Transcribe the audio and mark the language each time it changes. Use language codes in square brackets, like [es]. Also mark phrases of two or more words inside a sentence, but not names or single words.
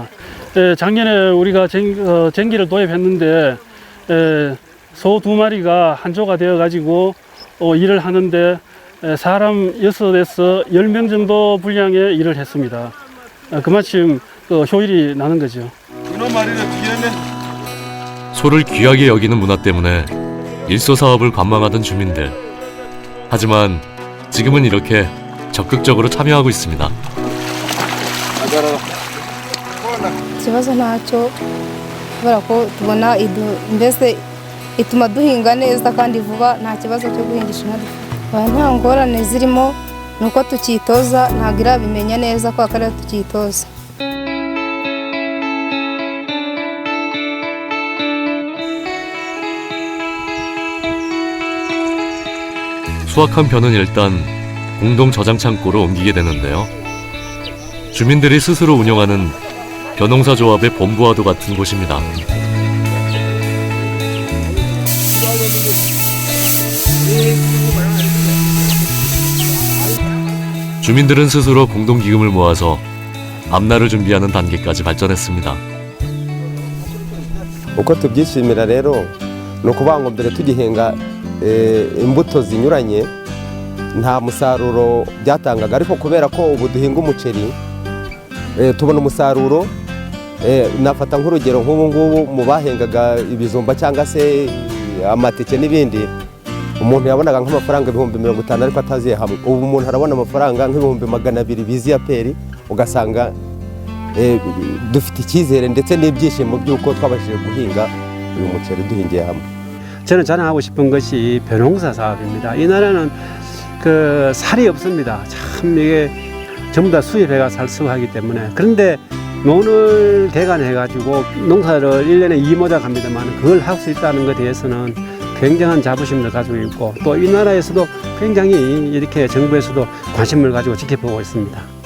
[ko] 작년에 우리가 쟁기를 도입했는데 소 2마리가 한조가 되어 가지고 일을 하는데 사람 6에서 10명 정도 분량의 일을 했습니다. 그만큼 효율이 나는 거죠. 소를 귀하게 여기는 문화 때문에 일소 사업을 관망하던 주민들. 하지만 지금은 이렇게 적극적으로 참여하고 있습니다. [rw] ikibazo ntacyo kubera ko tubona mbese ituma duhinga neza kandi vuba nta kibazo cyo guhingisha inka dufite nta ngorane zirimo ni uko tukitoza ntabwo irabimenya neza ko akarere tukitoza [ko] 수확한 벼는 일단 공동 저장 창고로 옮기게 되는데요. 주민들이 스스로 운영하는 벼농사조합의 본부와도 같은 곳입니다. 주민들은 스스로 공동기금을 모아서 앞날을 준비하는 단계까지 발전했습니다. [rw] uko tubyishimira rero ni ukuvuga ngo mbere tugihinga imbuto zinyuranye nta musaruro byatangaga ariko kubera ko ubu duhinga umuceri tubona umusaruro nafata nk'urugero nk'ubu ngubu mu bahengaga ibijumba cyangwa se amateke n'ibindi umuntu yabonaga nk'amafaranga ibihumbi 50 ariko ataziye hamwe ubu umuntu arabona amafaranga nk'ibihumbi 200 biziya peri ugasanga dufite icyizere ndetse n'ibyishimo by'uko twabashije guhinga uyu muceri duhingiye hamwe. [ko] 저는 자랑하고 싶은 것이 벼농사 사업입니다. 이 나라는 그 살이 없습니다. 참 이게 전부 다 수입해가 살수하기 때문에 그런데 논을 개간해가지고 농사를 1년에 2모작 합니다만 그걸 할 수 있다는 것에 대해서는 굉장한 자부심을 가지고 있고 또 이 나라에서도 굉장히 이렇게 정부에서도 관심을 가지고 지켜보고 있습니다.